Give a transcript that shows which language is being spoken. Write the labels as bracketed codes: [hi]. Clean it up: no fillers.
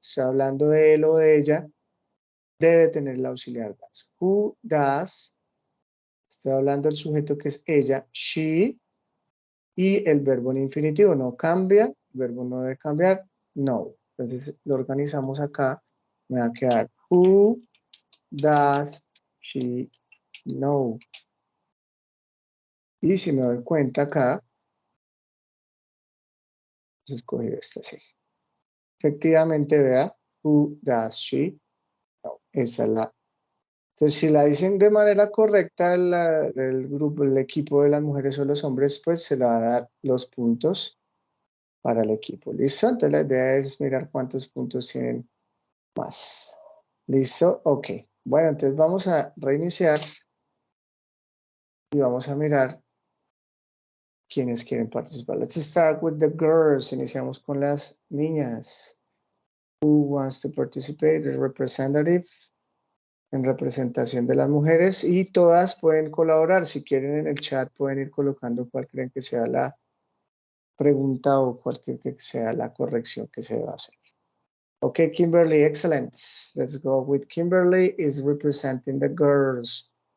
[es] Estoy hablando de él o de ella. Debe tener el auxiliar das. [en] Who does. [es] Estoy hablando del sujeto que es ella, she. Y el verbo en infinitivo no cambia. El verbo no debe cambiar. No. Entonces lo organizamos acá. Me va a quedar [en] who does she know. [es] Y si me doy cuenta acá, escogí esta así. Efectivamente, vea, [en] who does she know. [es] Esa es la. Entonces, si la dicen de manera correcta el grupo, el equipo de las mujeres o los hombres, pues se le van a dar los puntos para el equipo. ¿Listo? Entonces la idea es mirar cuántos puntos tienen más. ¿Listo? Ok. Bueno, entonces vamos a reiniciar y vamos a mirar quiénes quieren participar. [en] Let's start with the girls. [es] Iniciamos con las niñas. [en] Who wants to participate? The representative [es] en representación de las mujeres y todas pueden colaborar. Si quieren en el chat pueden ir colocando cuál creen que sea la pregunta o cualquier que sea la corrección que se deba hacer. [en] Okay, Kimberly, excellent. Let's go with Kimberly is representing the girls.